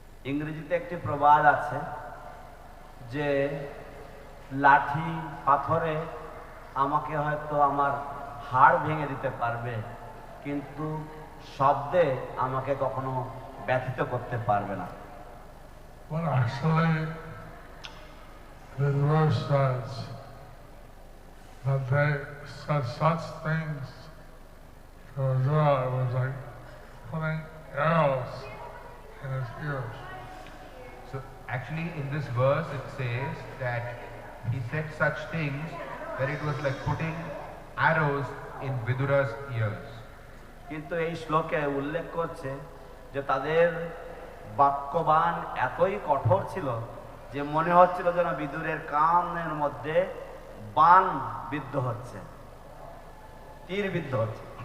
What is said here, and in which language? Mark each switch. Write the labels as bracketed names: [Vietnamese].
[Bangla] ইংরেজিতে একটি প্রবাদ আছে যে লাঠি পাথরে আমাকে হয়তো আমার হাড় ভেঙে দিতে পারবে, কিন্তু শব্দে আমাকে কখনো ব্যথিত করতে পারবে না। [English] Well, actually, the verse says that they said such things to Vidura, it was like putting arrows in his ears. So actually in this verse it says that he said such things that it was like putting arrows in Vidura's ears. [Bangla] কিন্তু এই শ্লোকে উল্লেখ করছে যে তাদের বাক্যবাণ এতই কঠোর ছিল যে মনে হচ্ছিল যেন বিদুরের কানের মধ্যে বাণ বিদ্ধ হচ্ছে, তীর বিদ্ধ হচ্ছে।